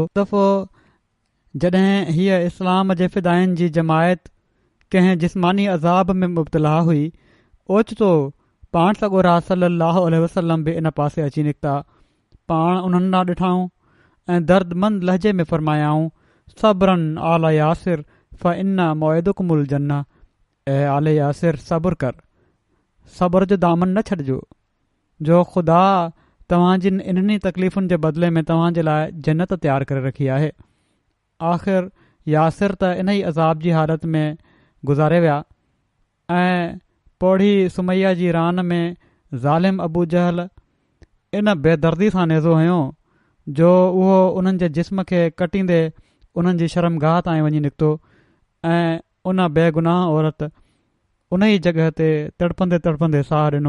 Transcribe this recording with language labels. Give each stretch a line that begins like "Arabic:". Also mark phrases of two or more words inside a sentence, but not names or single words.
Sindhi: दफ़ो जॾहिं हीअ इस्लाम जे फ़िदाइन जी जमायत कंहिं जिस्मानी अज़ाब में मुब्तला हुई, ओचितो पाण सॻोरा
Arabic: صلى الله عليه وسلم
Sindhi: बि इन पासे अची निकिता। पाण उन्हनि ॾांहुं ॾिठाऊं ऐं दर्दमंद लहजे में फ़रमायाऊं,
Arabic: صبرا آل ياسر ف إن موعدكم الجنة.
Sindhi: ऐं आले यासिर सब्र कर, सब्र जो दामन न छॾिजो, जो ख़ुदा तव्हां जिन इन्हनि तकलीफ़ुनि जे बदिले में तव्हां जे लाइ जन्नत तयारु करे रखी आहे। आख़िर यासिर त इन ई अज़ाब जी हालत में गुज़ारे विया ऐं पोढ़ी सुमैया जी रान में ज़ालिम अबू जहल इन बेदर्दी सां नेज़ो हयो जो उहो उन्हनि जे जिस्म खे कटींदे उन्हनि जी शर्मगाह ताईं वञी निकितो ऐं उन बेगुनाह औरत उन ई जॻह ते तड़पंदे तड़पंदे साह ॾिनो।